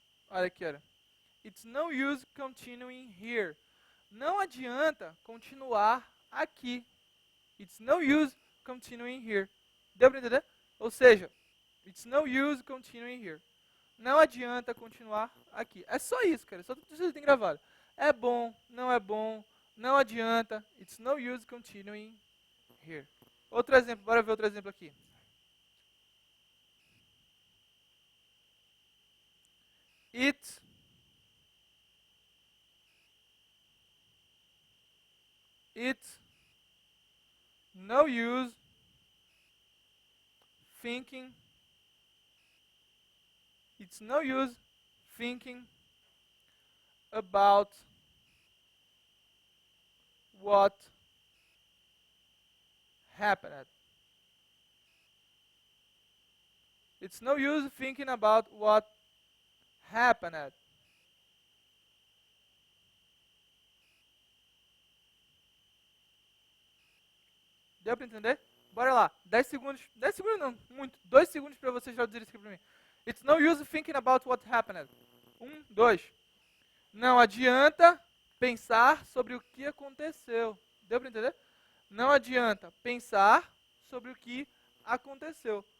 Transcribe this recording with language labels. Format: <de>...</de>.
<pt>Olha aqui, olha.</pt> <en>It's no use continuing here.</en> <pt>Não adianta continuar aqui.</pt> <en>It's no use continuing here.</en> <pt>Deu para entender? Ou seja,</pt> <en>it's no use continuing here.</en> <pt>Não adianta continuar aqui. É só isso, cara. Só você tem gravado. É bom, não adianta.</pt> <en>It's no use continuing here.</en> <pt>Outro exemplo, bora ver outro exemplo aqui.</pt> <en>It's no use thinking. It's no use thinking about what happened. It's no use thinking about what happened.</en> <pt>Deu para entender? Bora lá. 10 segundos. 10 segundos não, muito. 2 segundos para vocês traduzirem isso aqui para mim.</pt> <en>It's no use thinking about what happened. 1, 2.</en> <pt>Não adianta pensar sobre o que aconteceu. Deu para entender? Não adianta pensar sobre o que aconteceu.</pt>